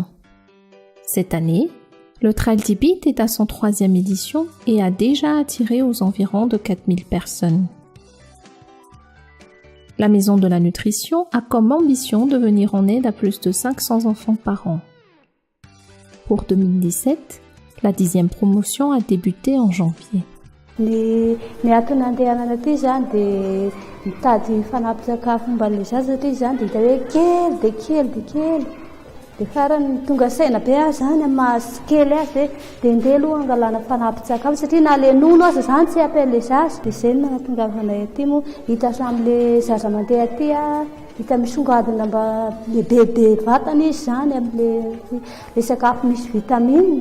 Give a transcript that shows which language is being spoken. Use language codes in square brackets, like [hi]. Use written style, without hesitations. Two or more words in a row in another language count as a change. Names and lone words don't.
[fr] Cette année, le Trail du Beat est à son 3e édition et a déjà attiré aux environs de 4000 personnes. La maison de la nutrition a comme ambition de venir en aide à plus de 500 enfants par an. Pour 2017, la 10e promotion a débuté en janvier. [mg] Ny antony andehanana aty zany dia mitady fanampin-tsakafo mban'ilay zaza aty zany dia hita hoe kely dia farany tonga saina be azy zany mahazo kely azy dia ndeha aloha angalana fanampin-tsakafo satria na le nono aza zany tsy ampel'ilay zaza dia izay no nahatongavanay aty moa hita sam'ilay zaza mandeha aty hita misongadina mba le bebe vatana izy zany amin'ilay sakafo misy vitamine.